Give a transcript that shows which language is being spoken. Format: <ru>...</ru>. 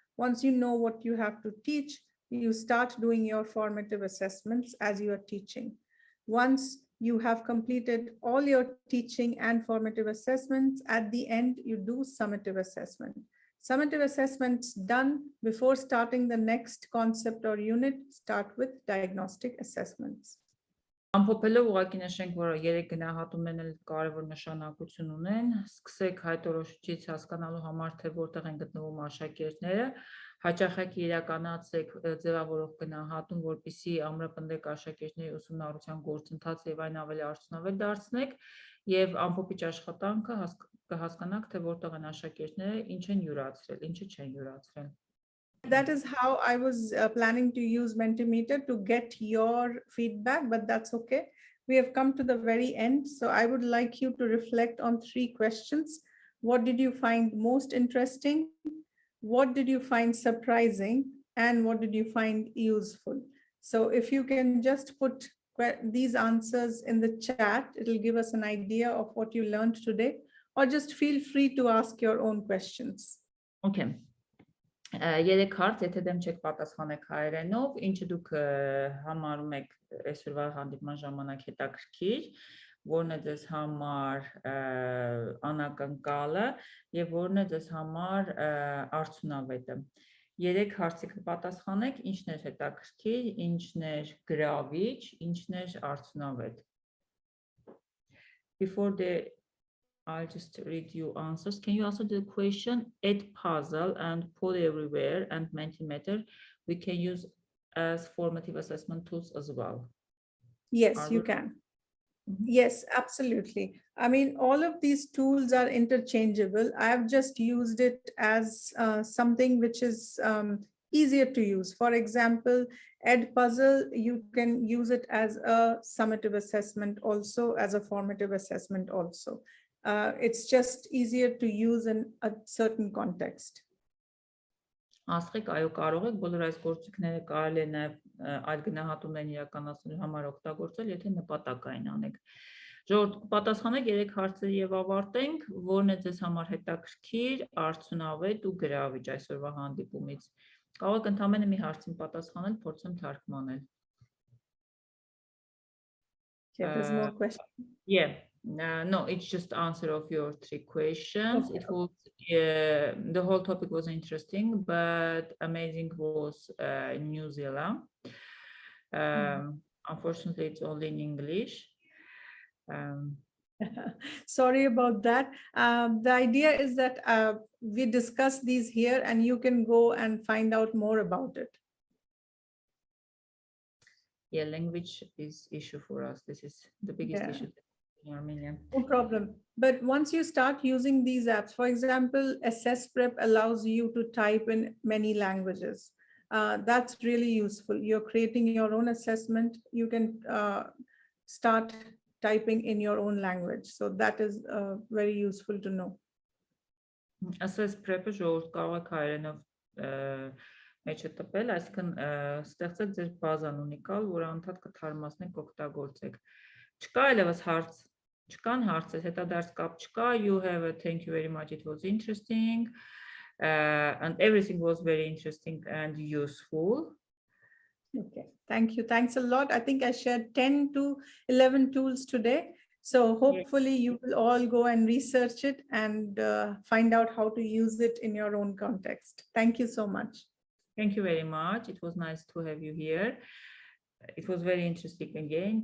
<en>Once you know what you have to teach, you start doing your formative assessments as you are teaching. Once you have completed all your teaching and formative assessments. At the end, you do summative assessment. Summative assessments done before starting the next concept or unit. Start with diagnostic assessments.</en> <hy>Ամփոփելով ուղղակի նշենք, որ երեք գնահատումներն էլ կարևոր նշանակություն ունեն, սկսեք հայտարարությունից հասկանալու համար, թե որտեղ են գտնվում աշակերտները, հաճախակի իրականացեք ձևավորող գնահատում, որպեսզի ամրապնդեք աշակերտների ուսումնառության գործընթացը եւ այն ավելի արդյունավետ դարձնեք, եւ ամփոփիչ աշխատանքը կհասկանաք, թե որտեղ են աշակերտները, ինչ են յուրացրել, ինչը չեն յուրացրել.</hy> <en>That is how I was planning to use Mentimeter to get your feedback, but that's okay. We have come to the very end. So I would like you to reflect on 3 questions. What did you find most interesting? What did you find surprising? And what did you find useful? So if you can just put these answers in the chat, it'll give us an idea of what you learned today, or just feel free to ask your own questions. Okay.</en> <hy>Երեք հարց, եթե դեմ չեք պատասխանեք հայերենով, ինչը դուք համարում եք այսօրվա հանդիպման ժամանակ հետաքրքիր, որն է ձեզ համար անակնկալը եւ որն է ձեզ համար արդյունավետը։ Երեք հարցի կպատասխանեք, ինչն էր հետաքրքիր, ինչն էր գրավիչ, ինչն էր արդյունավետ։</hy> <en>Before I'll just read you answers. Can you answer the question? Add puzzle and poll everywhere and Mentimeter we can use as formative assessment tools as well. Yes, you can. Yes, absolutely. I mean, all of these tools are interchangeable. I have just used it as something which is easier to use. For example, Edpuzzle, you can use it as a summative assessment also, as a formative assessment also. It's just easier to use in a certain context.</en> <hy>Ասխեք, այո, կարող եք բոլոր այս գործիքները կարելի է նաև այլ գնահատումներ իրականացնելու համար օգտագործել, եթե նպատակային անեք։ Ժողովուրդ, պատասխանեք 3 հարցերի եւ ավարտենք, որն է ձեզ համար հետաքրքիր, արդյունավետ ու գրավիչ այսօրվա հանդիպումից։ Կարող եք ընդամենը մի հարցին պատասխանել, փորձեմ թարգմանել։</hy> <en>There's more questions. Yeah. No, it's just answer of your 3 questions. Okay. It was the whole topic was interesting, but amazing was New Zealand. Unfortunately, it's only in English. Sorry about that. The idea is that we discuss these here, and you can go and find out more about it. Yeah, language is issue for us. This is the biggest issue. Armenia. No problem. But once you start using these apps, for example, Assess Prep allows you to type in many languages. That's really useful. You're creating your own assessment. You can start typing in your own language. So that is very useful to know.</en> <hy>Assess Prep-ը ժողովուրդ կարող եք հայերենով մեջ տպել, այսինքն ստեղծեք ձեր բազան ունիկալ, որը անդադ կթարմացնեք, օգտագործեք։ Չկա այլևս հարց, չկան հարցեր, հետադարձ կապ չկա,</hy> <en>you have a thank you very much, it was interesting, and everything was very interesting and useful. Okay, thank you. Thanks a lot. I think I shared 10 to 11 tools today. So hopefully you will all go and research it and find out how to use it in your own context. Thank you so much. Thank you very much. It was nice to have you here. It was very interesting again.</en>